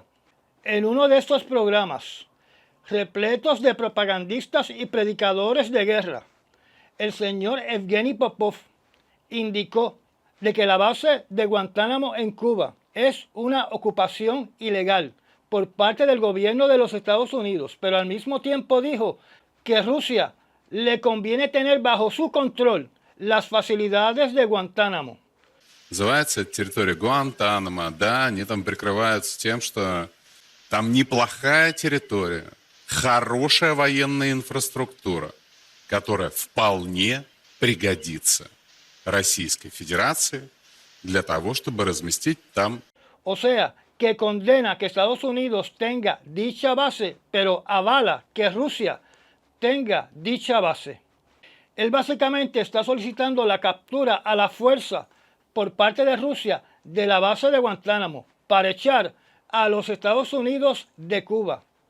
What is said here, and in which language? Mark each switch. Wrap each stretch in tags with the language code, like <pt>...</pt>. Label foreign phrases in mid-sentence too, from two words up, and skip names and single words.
<es>En uno de estos programas, repletos de propagandistas y predicadores de guerra, el señor Evgeny Popov indicó de que la base de Guantánamo en Cuba es una ocupación ilegal por parte del gobierno de los Estados Unidos, pero al mismo tiempo dijo que Rusia le conviene tener bajo su control las facilidades de Guantánamo.</es> <ru>Называется территория Гуантанамо, да, они там прикрываются тем, что там неплохая территория, хорошая военная инфраструктура, которая вполне пригодится Российской Федерации для того, чтобы разместить там.</ru> <es>O sea, que condena que Estados Unidos tenga dicha base, pero avala que Rusia tenga dicha base. Él básicamente está solicitando la captura a la fuerza por parte de Rusia de la base de Guantánamo para echar a los Estados Unidos de Cuba.</es>